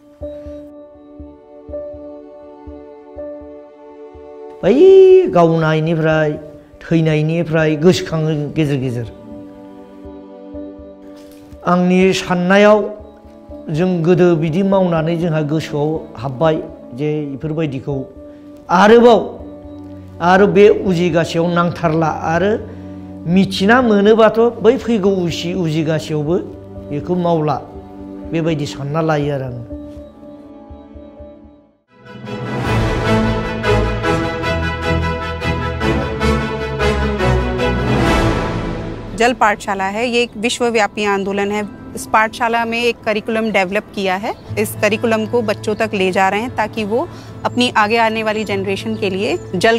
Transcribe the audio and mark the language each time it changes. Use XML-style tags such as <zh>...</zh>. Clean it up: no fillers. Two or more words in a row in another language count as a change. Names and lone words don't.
<brx>बै गावनायनिफ्राय थैनायनिफ्राय गोसोखाङो गेजेर गेजेर आंनि साननायाव जों गोदो बिदि मावनानै जोंहा गोसोआव हाबबाय जे बेफोरबायदिखौ आरो बे उजिगासेयाव नांथारला आरो मिथिना मोनोबाथ' बै फैगौ उजिगासेयावबो बेखौ मावला बेबायदि सानना लायो आरो आं</brx> <hi>जल पाठशाला है ये एक विश्वव्यापी आंदोलन है इस पाठशाला में एक करिकुलम डेवलप किया है इस करिकुलम को बच्चों तक ले जा रहे हैं ताकि वो अपनी आगे आने वाली जनरेशन के लिए जल</hi>